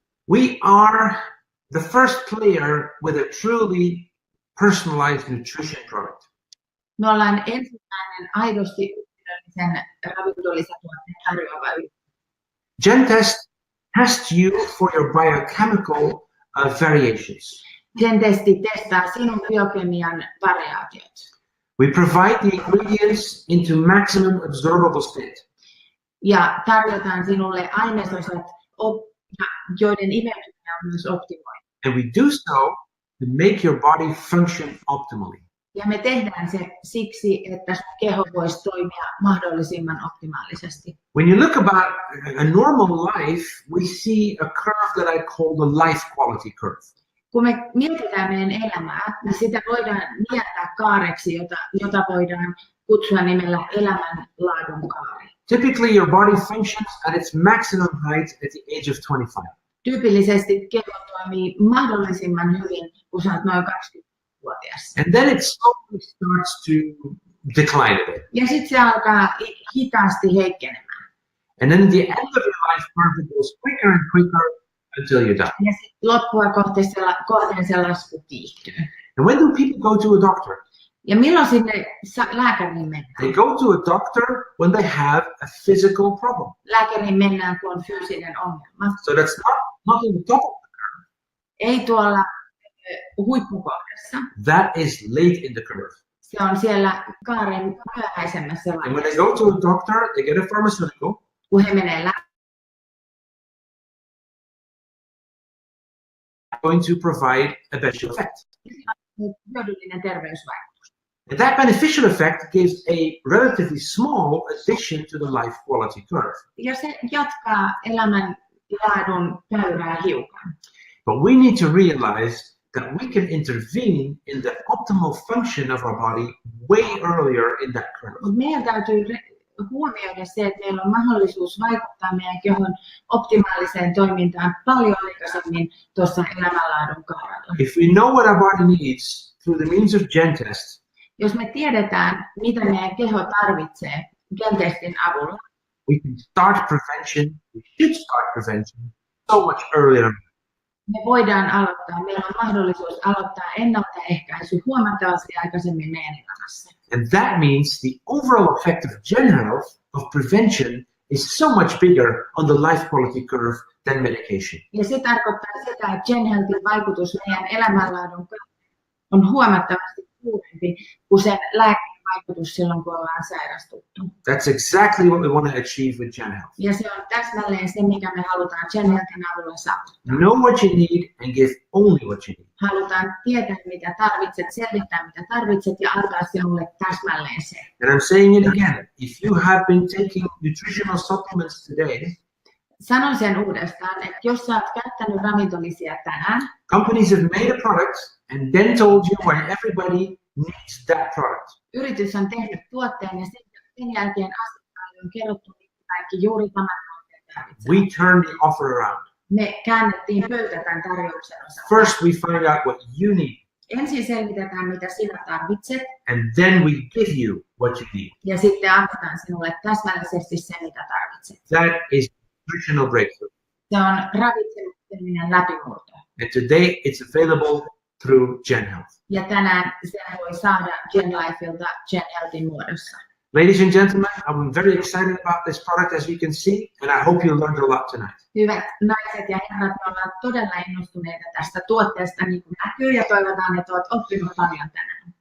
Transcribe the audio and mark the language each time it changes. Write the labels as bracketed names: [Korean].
[English] We are the first player with a truly personalized nutrition product. [Finnish] Me ollaan ensimmäinen aidosti yksilöllisen ravintolisätuotteen tarjoava yritys. [English] GenTest tests you for your biochemical variations. [Finnish] GenTesti testaa sinun biokemian variaatiot. [English] We provide the ingredients into maximum absorbable state. [Finnish] Ja tarjotaan sinulle ainesosat, joiden imeytyminen on myös optimoitu. [English] And we do so to make your body function optimally. [Finnish] Ja me tehdään se siksi, että sun keho voisi toimia mahdollisimman optimaalisesti. [English] When you look about a normal life, we see a curve that I call the life quality curve. [Finnish] Kun me mietitään meidän elämää, niin sitä voidaan mieltää kaareksi, jota voidaan kutsua nimellä elämänlaadun kaari. [English] Typically, your body functions at its maximum height at the age of 25. [Finnish] Tyypillisesti keho toimii mahdollisimman hyvin, kun sä oot noin 20-vuotias. [English] And then it slowly starts to decline a bit. [Finnish] Ja sitten se alkaa hitaasti heikkenemään. [English] And then at the end of your life curve, it goes quicker and quicker until you die. [Finnish] Ja sitten loppua kohteen se lasku kiihtyy. [English] And when do people go to a doctor? [Finnish] Ja milloin sinne lääkäriin mennään? [English] They go to a doctor when they have a physical problem. [Finnish] Lääkäriin mennään, kun on fyysinen ongelma. [English] So that's not in the top of the curve. [Finnish] Ei tuolla huippukohdassa. [English] That is late in the curve. [Finnish] Se on siellä kaaren myöhäisemmässä [English] And when [Finnish] vaiheessa. [English] they go to a doctor, they get a pharmaceutical. [Finnish] Kun he menee [English] Going to provide a beneficial effect. [Finnish] hyödyllinen terveysvaikutus. [English] And that beneficial effect gives a relatively small addition to the life quality curve. [Finnish] Ja se jatkaa elämänlaadun käyrää hiukan. [English] But we need to realize that we can intervene in the optimal function of our body way earlier in that curve. [Finnish] Mutta meidän täytyy huomioida se, että meillä on mahdollisuus vaikuttaa meidän kehon optimaaliseen toimintaan paljon aikaisemmin tuossa elämänlaadun kaarella. [English] If we know what our body needs through the means of GenTest, [Finnish] Jos me tiedetään, mitä meidän keho tarvitsee GenTestin avulla, [English] we can start prevention. We should start prevention so much earlier. [Finnish] me voidaan aloittaa, meillä on mahdollisuus aloittaa ennaltaehkäisy huomattavasti aikaisemmin meidän elämässä. [English] And that means the overall effect of GenHealth, of prevention, is so much bigger on the life quality curve than medication. [Finnish] Ja se tarkoittaa sitä, että GenHealthin vaikutus meidän elämänlaadun on huomattavasti suurempi kuin sen lääkkeen vaikutus silloin, kun ollaan sairastuttu. [English] That's exactly what we want to achieve with GenHealth. [Finnish] Ja se on täsmälleen se, mikä me halutaan GenHealthin avulla saavuttaa. [English] Know what you need and give only what you need. [Finnish] Halutaan tietää, mitä tarvitset, selvittää, mitä tarvitset ja antaa sinulle täsmälleen se. [English] And I'm saying it again, if you have been taking nutritional supplements today, [Finnish] Sanon sen uudestaan, että jos sä oot käyttänyt ravintolisia tänään, [English] companies have made a product and then told you why everybody needs that product. [Finnish] yritys on tehnyt tuotteen ja sen jälkeen asiakkaalle on kerrottu, että kaikki juuri tämän tuotteen tarvitsevat. [English] We turn the offer around. [Finnish] Me käännettiin pöytä tämän tarjouksen osalta. [English] First, we find out what you need, [Finnish] Ensin selvitetään, mitä sinä tarvitset, [English] and then we give you what you need. [Finnish] ja sitten annetaan sinulle täsmällisesti se, mitä tarvitset. [English] That is nutritional breakthrough. [Finnish] Se on ravitsemuksellinen läpimurto. [English] And today, it's available through GenHealth. [Finnish] Ja tänään sen voi saada GenLifeilta GenHealthin muodossa. [English] Ladies and gentlemen, I'm very excited about this product, as you can see, and I hope you learned a lot tonight. [Finnish] Hyvät naiset ja herrat, me ollaan todella innostuneita tästä tuotteesta, niin kuin näkyy, ja toivotaan, että olet oppinut paljon tänään.